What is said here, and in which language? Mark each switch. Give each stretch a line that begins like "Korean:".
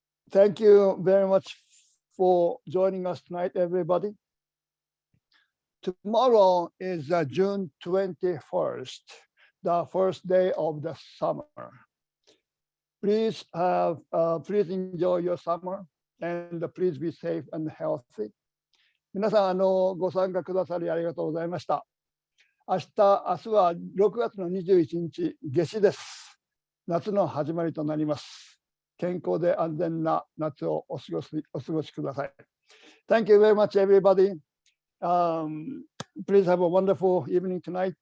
English: Thank you very much for joining us tonight, everybody. Tomorrow is June 21st, the first day of the summer. Please enjoy your summer and please be safe and healthy.
Japanese: 皆さん、ご参加くださりありがとうございました。明日は6月の21日、夏至です。夏の始まりとなります。健康で安全な夏をお過ごしください。
English: Thank you very much, everybody. Please have a wonderful evening tonight.